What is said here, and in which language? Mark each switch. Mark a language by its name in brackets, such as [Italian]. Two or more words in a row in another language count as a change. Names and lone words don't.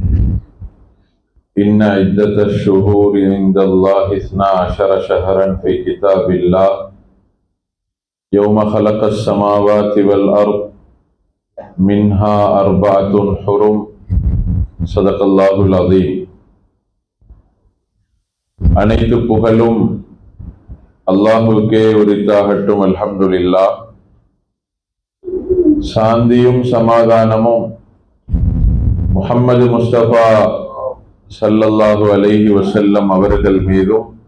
[Arabic] إن عدة الشهور عند الله 12 شهرا في كتاب الله يوم خلق السماوات والأرض منها 4 حرم صدق الله العظيم. [Tamil] அனைத்து புகழும் அல்லாஹுக்கே உரித்தாகட்டும். அல்ஹம்துலில்லாஹ். சாந்தியும் சமாதானமும் முஹம்மது முஸ்தபா [Arabic] صلى الله عليه وسلم [Tamil] அவர்கள் மீதும்